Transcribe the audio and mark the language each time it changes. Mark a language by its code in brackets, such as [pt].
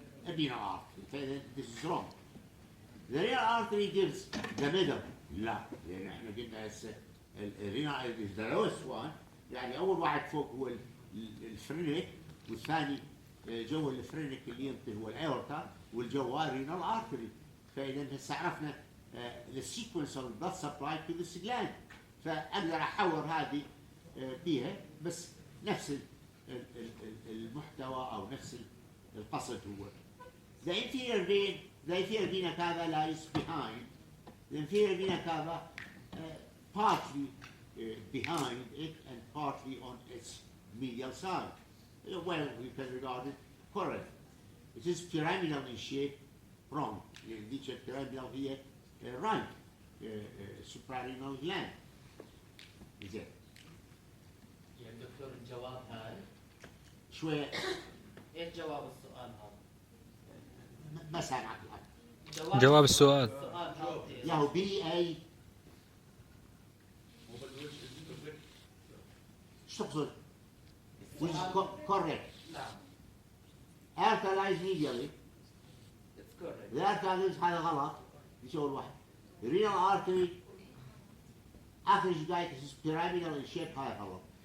[en] renal artery. This is wrong. The renal artery gives the middle. [ar] لا لأن احنا قلنا هسه الرينال [en] is the lowest one. [ar] يعني أول واحد فوق هو الفرينك والثاني جو الفرينك اللي ينطي هو الأورتا والجوار renal artery. فإذا هسه عرفنا [en] the sequence of blood supply to this gland. [ar] فأقدر أحور هذه بيها بس نفس المحتوى أو نفس القصد هو. [en] The inferior vena cava lies behind. The inferior vena cava partly behind it and partly on its medial side. Well, we can regard it correct. It is pyramidal in shape. Wrong. The pyramidal here right. Suprarenal gland. Is it? [ar] يعني دكتور الجواب هاي شوية ايش جواب السؤال هذا؟ ما سامعك الآن. جواب السؤال. السؤال هذا يا هو بي اي شو تقصد؟ [en] Which is correct. [ar] نعم. [en] Aorta lies medially. It's correct. The aorta lies [ar] هذا غلط. مش أول واحد. [en] The renal artery [ar] آخر جاي [en] is pyramidal in shape [ar] هذا غلط.